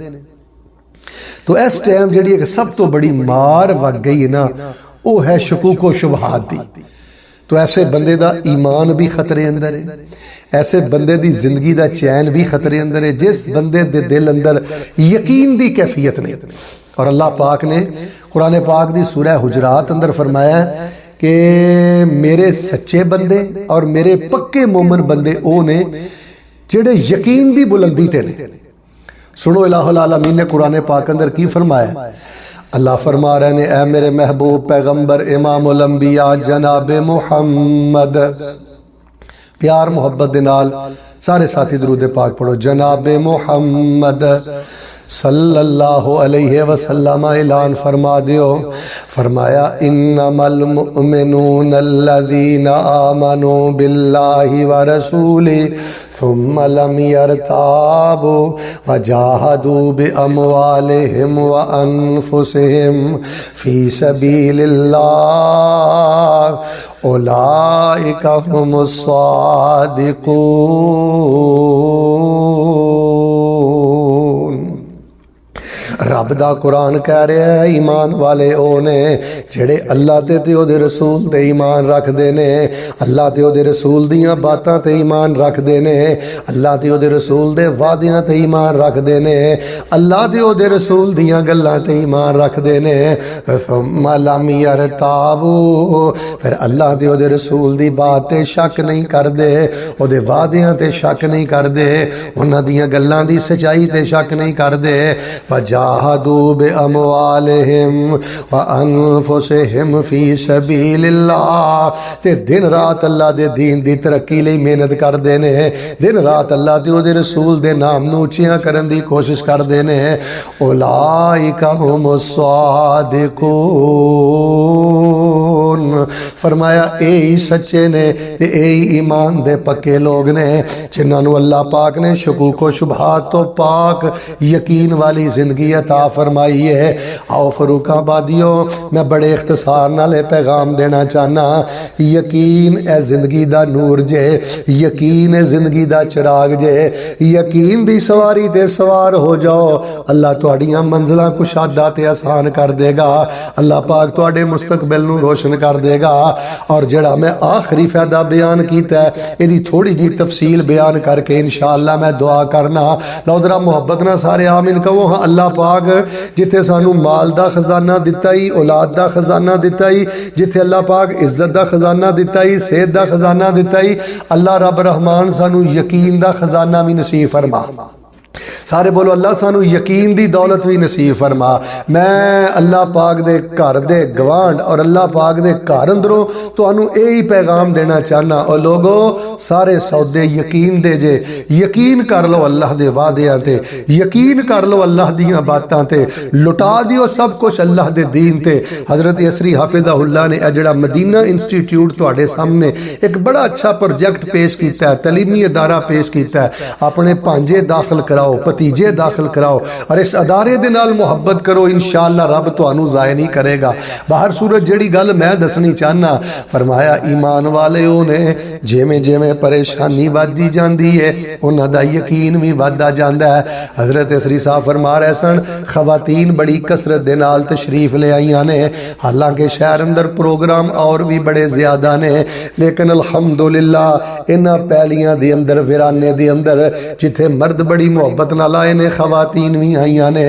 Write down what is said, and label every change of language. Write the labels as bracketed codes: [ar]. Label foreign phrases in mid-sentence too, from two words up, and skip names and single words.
[pa] تو اس ٹائم جی ایک سب تو بڑی مار وگ گئی ہے نا، وہ ہے شکوک شبہات دی. تو ایسے بندے کا ایمان بھی خطرے اندر ہے، ایسے بندے کی زندگی کا چین بھی خطرے اندر ہے، جس بندے دے دل اندر یقین کی کیفیت نہیں. اور اللہ پاک نے قرآن پاک کی سورہ حجرات اندر فرمایا کہ میرے سچے بندے اور میرے پکے مومن بندے وہ نے جیڑے یقین کی بلندی تے نے. سنو، الٰہ العالمین نے قرآن پاک اندر کی فرمایا. اللہ فرما رہے نے، اے میرے محبوب پیغمبر امام الانبیاء جناب محمد، پیار محبت دے نال سارے ساتھی درود پاک پڑھو. [ar] جناب محمد صلى الله عليه وسلم [pa] اعلان فرما دیو، فرمایا [ar] إنما المؤمنون الذين آمنوا بالله ورسوله ثم لم يرتابوا وجاهدوا بأموالهم وأنفسهم في سبيل الله أولئك هم الصادقون. [pa] رب دا قرآن کہہ رہا ہے، ایمان والے او نے جیڑے اللہ تے اودے رسول تے ایمان رکھدے نے، اللہ تے اودے رسول دیاں باتاں تے ایمان رکھدے نے، اللہ تے اودے رسول دے وعدیاں تے ایمان رکھدے نے، اللہ تے اودے رسول دیاں گلاں تے ایمان رکھدے نے. [ar] ثم لم يرتابوا, [pa] فیر اللہ تے اودے رسول دی بات تے شک نہیں کردے، اودے وعدیاں تے شک نہیں کردے، اوہناں دیاں گلاں دی سچائی تے شک نہیں کردے. [ar] وجاهدوا بأموالهم وأنفسهم في سبيل الله, [pa] تے دن رات اللہ دے دین دی ترقی لئی محنت کردے نے، دن رات اللہ تے اودے رسول دے نام نوں اچیاں کرن دی کوشش کردے نے. [ar] أولئك هم الصادقون, [pa] فرمایا اے ہی سچے نے تے اے ہی ایمان دے پکے لوک نے، جنہاں نوں اللہ پاک نے شکوک شبہات تو پاک یقین والی زندگی عطا فرمائی ہے. آؤ فرخ آبادیو، میں بڑے اختصار نال پیغام دینا چاہنا، یقین اے زندگی دا نور جے، یقین اے زندگی دا چراغ جے، یقین دی سواری تے سوار ہو جاؤ، اللہ تہاڈیاں منزلاں کشادہ تے آسان کر دے گا. اللہ پاک تہاڈے مستقبل نوں روشن کر دے گا. اور جڑا میں آخری فائدہ بیان کیا ہے، یدی تھوڑی جی تفصیل بیان کر کے ان شاء اللہ میں دعا کرنا. لو ذرا محبت نا سارے آمین کہو. हाँ, اللہ پاک جتھے سانوں مال دا خزانہ دتا ہی، اولاد دا خزانہ دتا ہی، جتھے اللہ پاک عزت دا خزانہ دتا ہی، صحت دا خزانہ دتا ہی، اللہ رب رحمان سانوں یقین دا خزانہ بھی نصیب فرما. سارے بولو اللہ سانوں یقین دی دولت بھی نصیب فرما. میں اللہ پاک دے گھر دے گوانڈ اور اللہ پاک دے گھر اندروں تہانوں یہی پیغام دینا چاہنا، اور لوگو سارے سودے یقین دے جے، یقین کر لو اللہ دے وعدیاں تے، یقین کر لو اللہ دیاں باتاں تے، لٹا دیو سب کچھ اللہ دے دین تے. حضرت یسری حفظہ اللہ نے جڑا مدینہ انسٹیٹیوٹ تہاڈے سامنے ایک بڑا اچھا پروجیکٹ پیش کیا ہے، تعلیمی ادارہ پیش کیا ہے. اپنے بھانجے داخل کراؤ، بھتیجے داخل کراؤ اور اس ادارے دے نال محبت کرو، ان شاء اللہ رب تہانوں ضائع نہیں کرے گا. باہر صورت جیہڑی گل میں دسنی چاہنا، فرمایا ایمان والیو نے جویں جویں پریشانی ودھدی جاندی ہے اوہناں دا یقین بھی ودھدا جاندا ہے. حضرت عسری صاحب فرما رہے سن، خواتین بڑی کثرت دے نال تشریف لے آئیاں نے، حالانکہ شہر اندر پروگرام اور بھی بڑے زیادہ نے، لیکن الحمدللہ انہاں پیلیاں دے اندر ویرانے دے اندر جتھے مرد بڑی محبت نال آئے نے، خواتین بھی آئیاں نے.